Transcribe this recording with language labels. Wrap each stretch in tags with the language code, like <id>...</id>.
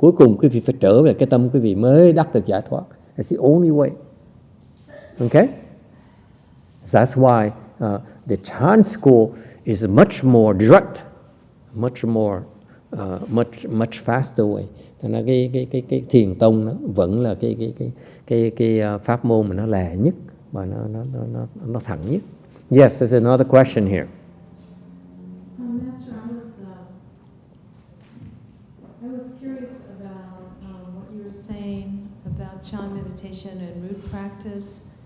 <vi>Cuối cùng quý vị phải trở về cái tâm quý vị mới đắc được giải thoát.</vi> <en>That's the only way. Okay? That's why the Chan school is a much more direct, much more, much faster way.</en> <vi>Thành ra cái thiền tông nó vẫn là cái pháp môn mà nó lẹ nhất và nó thẳng nhất.</vi> <en>Yes, there's another question here. Master, I was curious about what you were saying about Chan meditation and root practice.</en>